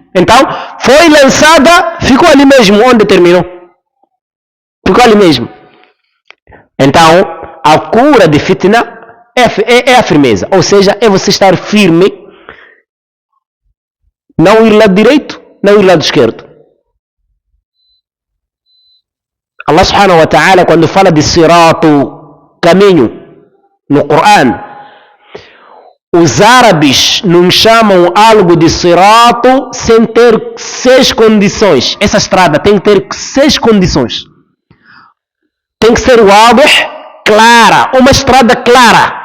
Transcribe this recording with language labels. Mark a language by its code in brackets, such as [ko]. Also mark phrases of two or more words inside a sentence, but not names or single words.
[pt] Então, foi lançada, ficou ali mesmo, onde terminou. Ficou ali mesmo. Então, a cura de fitna é a firmeza. Ou seja, é você estar firme, não ir lado direito, não ir lado esquerdo. [ar] الله سبحانه وتعالى, [pt] quando fala de siratu, caminho, no Coran, os árabes não chamam algo de sirato sem ter 6 condições. Essa estrada tem que ter 6 condições. Tem que ser clara, uma estrada clara.